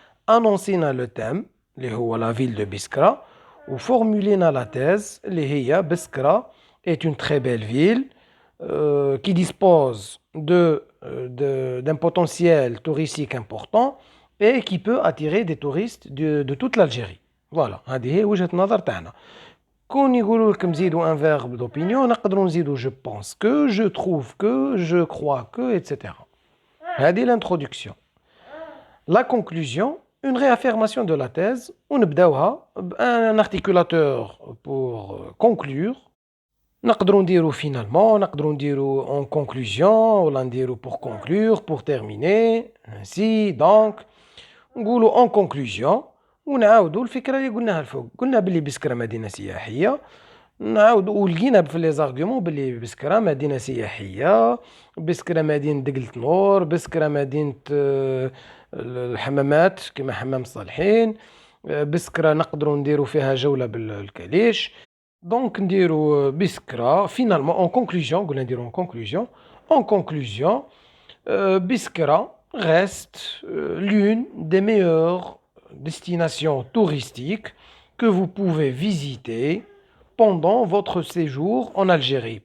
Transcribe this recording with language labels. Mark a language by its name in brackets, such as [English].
[French] Annoncéna le thème [Arabic] اللي هو [French] la ville de Biskra ou formulena la thèse [Arabic] اللي هي [French] Biskra est une très belle ville qui dispose d'un potentiel touristique important et qui peut attirer des touristes de toute l'Algérie. [Arabic] Voilà, هذه هي وجهة النظر تاعنا. كون يقولوا لكم زيدوا [French] un verbe d'opinion [Arabic] نقدروا نزيدوا [French] je pense que, je trouve que, je crois que, etc. [Arabic] هذه [French] l'introduction. La conclusion, une réaffirmation de la thèse [Arabic] ونبداوها بان [French] articulateur pour conclure. [Arabic] نقدروا نديروا [French] finalement, نقدروا نديروا en conclusion [Arabic] ولا نديروا [French] pour conclure, pour terminer, ainsi, donc. [Arabic] نقولوا [French] en conclusion [Arabic] ونعاودوا الفكرة اللي قلناها الفوق. قلنا بلي بسكرة مدينة سياحية، نعاودوا ولقينا في لي زارغيومون بلي بسكرة مدينة سياحية، بسكرة مدينة دقلت نور، بسكرة مدينة الحمامات كما حمام الصالحين، بسكرة نقدروا نديروا فيها جولة بالكاليش. دونك نديروا بسكرة [French] finalement en conclusion. [Arabic] قلنا نديروا [French] en conclusion. En conclusion, Biskra reste l'une des meilleures destinations touristiques que vous pouvez visiter pendant votre séjour en Algérie.